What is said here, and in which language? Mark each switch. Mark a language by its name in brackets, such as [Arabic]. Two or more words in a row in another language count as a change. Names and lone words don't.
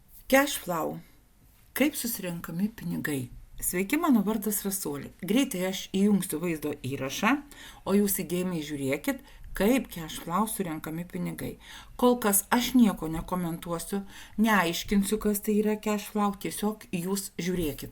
[Lithuanian] Cash flow. Kaip susirenkami pinigai? Sveiki, mano vardas Rasolė. Greitai aš įjungsiu vaizdo įrašą, o jūs įdėmiai žiūrėkit, kaip cash flow surenkami pinigai. Kol kas aš nieko nekomentuosiu, neaiškinsiu, kas tai yra cash flow, tiesiog jūs žiūrėkit.